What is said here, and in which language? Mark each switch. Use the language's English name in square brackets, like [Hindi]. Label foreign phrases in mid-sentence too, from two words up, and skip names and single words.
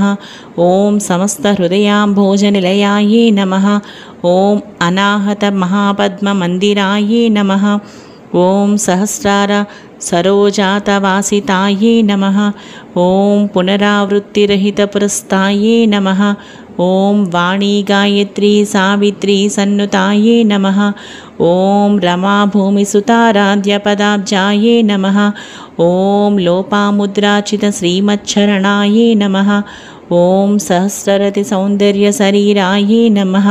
[Sanskrit] ఓం సమస్త హృదయాంభోజనిలయాయే నమః. ఓం అనాహత మహాపద్మ మందిరాయే నమః. ఓం సహస్రార సరోజాతవాసితాయే నమః. ఓం పునరావృత్తిరహిత పురస్థాయే నమః. ॐ वाणी गायत्री सावित्री सन्नुताये नमः। ॐ रमा भूमिसुताराध्यपदाब्जाये नमः। ॐ लोपामुद्राचित श्रीमच्छरणाये नमः। ॐ सहस्ररतिसौन्दर्यशरीराये नमः।